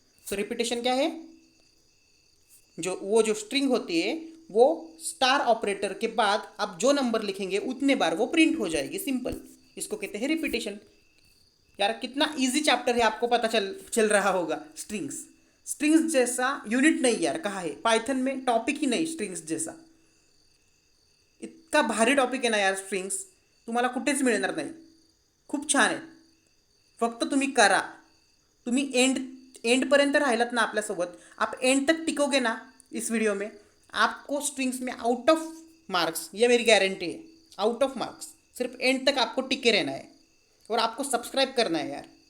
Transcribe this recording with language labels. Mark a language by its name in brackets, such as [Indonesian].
[Hindi] सो repetition क्या है, जो स्ट्रिंग होती है वो स्टार ऑपरेटर के बाद आप जो नंबर लिखेंगे उतने बार वो प्रिंट हो जाएगी, सिंपल। इसको कहते हैं रिपीटेशन। यार कितना इजी चैप्टर है, आपको पता चल चल रहा होगा। स्ट्रिंग्स, स्ट्रिंग्स जैसा यूनिट नहीं यार कहा है पाइथन में, टॉपिक ही नाही स्ट्रिंग्स जैसा। [Marathi] इतका भारी टॉपिक आहे ना यार स्ट्रिंग्स, तुम्हाला कुठेच मिळणार नाही, खूप छान आहे। फक्त तुम्ही करा, तुम्ही एंडपर्यंत राहिलात ना आपल्यासोबत, [Hindi] आप एंड तक टिकोगे ना इस वीडियो में, आपको स्ट्रिंग्स में आउट ऑफ मार्क्स, ये मेरी गारंटी है, आउट ऑफ मार्क्स। सिर्फ एंड तक आपको टिके रहना है और आपको सब्सक्राइब करना है यार।